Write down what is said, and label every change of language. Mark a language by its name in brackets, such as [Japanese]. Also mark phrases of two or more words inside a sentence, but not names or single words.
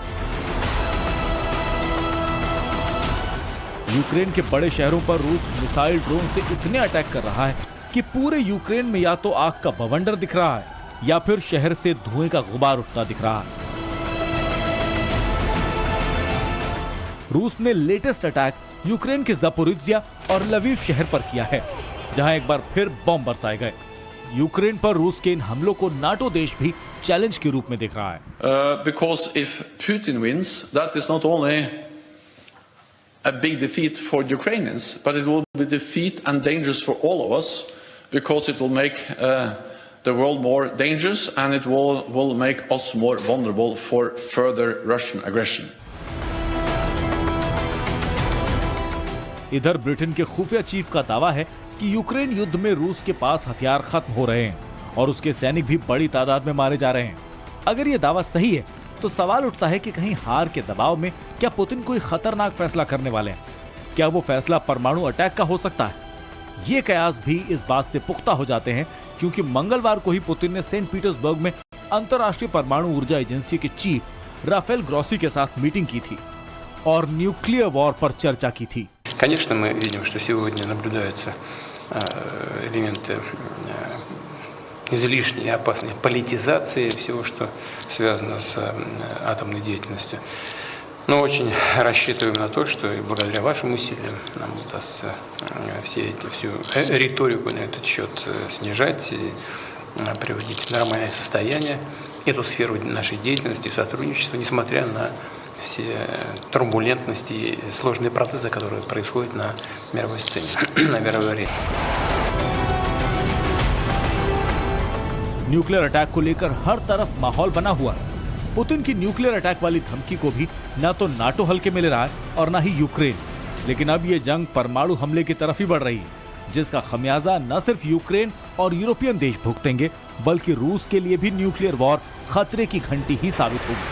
[Hindi] यूक्रेन के बड़े शहरों पर रूस मिसाइल, ड्रोन से इतने अटैक कर रहा है कि पूरे यूक्रेन में या तो आग का बवंडर दिख रहा है या फिर शहर से धुएं का गुबार उठता दिख रहा है। रूस ने [English] latest attack [Hindi] यूक्रेन के ज़पोरिज्जिया और लवीव शहर पर किया है, जहां एक बार फिर बम बरसाए गए। यूक्रेन पर रूस के इन हमलों को नाटो देश भी चैलेंज के रूप में देख रहा है। [English] Because if Putin wins, that is not only a big defeat for Ukrainians, but it will be defeat and dangerous for all of us, because it will make the world more dangerous and it will make us more vulnerable for further Russian aggression. [Hindi] इधर ब्रिटेन के खुफिया चीफ का दावा है कि यूक्रेन युद्ध में रूस के पास हथियार खत्म हो रहे हैं और उसके सैनिक भी बड़ी तादाद में मारे जा रहे हैं। अगर ये दावा सही है तो सवाल उठता है कि कहीं हार के दबाव में क्या पुतिन कोई खतरनाक फैसला करने वाले हैं? क्या वो फैसला परमाणु अटैक का हो सकता है? ये कयास भी इस बात से पुख्ता हो जाते हैं क्योंकि मंगलवार को ही पुतिन ने सेंट पीटर्सबर्ग में अंतर्राष्ट्रीय परमाणु ऊर्जा एजेंसी के चीफ राफेल ग्रॉसी के साथ मीटिंग की थी और [English] nuclear war [Hindi] पर चर्चा की थी। [Russian] Конечно, мы видим, что сегодня наблюдаются элементы излишней и опасной политизации всего, что связано с атомной деятельностью. Но очень рассчитываем на то, что и благодаря вашим усилиям нам удастся всю риторику на этот счет снижать и приводить в нормальное состояние эту сферу нашей деятельности и сотрудничества, несмотря на все турбулентности и сложные процессы, которые происходят на мировой сцене, на мировой арене. [English] nuclear attack [Hindi] को लेकर हर तरफ माहौल बना हुआ है। पुतिन की [English] nuclear attack [Hindi] वाली धमकी को भी न तो नाटो हल्के में ले रहा है और न ही यूक्रेन। लेकिन अब ये जंग परमाणु हमले की तरफ ही बढ़ रही है, जिसका खमियाजा न सिर्फ यूक्रेन और यूरोपियन देश भुगतेंगे बल्कि रूस के लिए भी [English] nuclear war [Hindi] खतरे की घंटी ही साबित होगी।